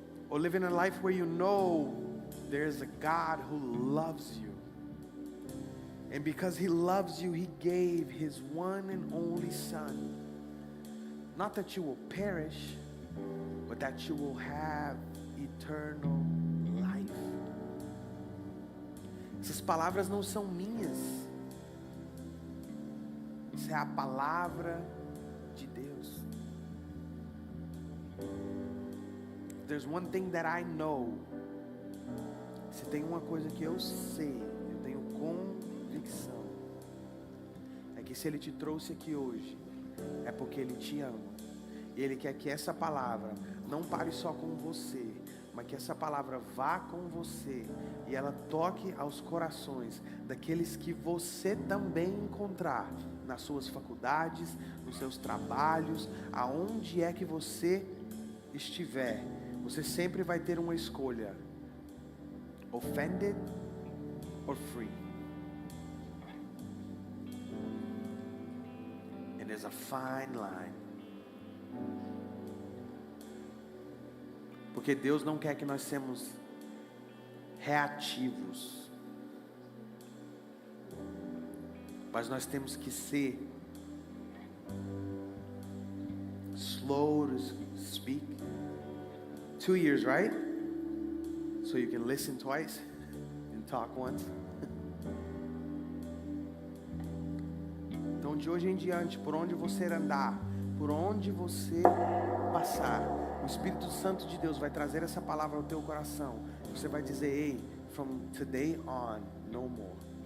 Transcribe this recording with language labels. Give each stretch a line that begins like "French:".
English: Or living a life where you know there's a God who loves you, and because he loves you, he gave his one and only son, not that you will perish, but that you will have eternal life.
Portuguese: Essas palavras não são minhas, isso é a palavra de Deus.
English: There's one thing that I know.
Portuguese: Se tem uma coisa que eu sei, eu tenho convicção, é que se ele te trouxe aqui hoje, é porque ele te ama. E ele quer que essa palavra não pare só com você, mas que essa palavra vá com você e ela toque aos corações daqueles que você também encontrar nas suas faculdades, nos seus trabalhos, aonde é que você estiver. Você sempre vai ter uma escolha:
English: offended or free. And there's a fine line.
Portuguese: Porque Deus não quer que nós sejamos reativos, mas nós temos que ser
English: slow to speak 2 years, right? So you can listen twice and talk once.
Portuguese: Então, de hoje em diante, por onde você andar, por onde você passar, o Espírito Santo de Deus vai trazer essa palavra ao teu coração. Você vai dizer: ei,
English: from today on, no more.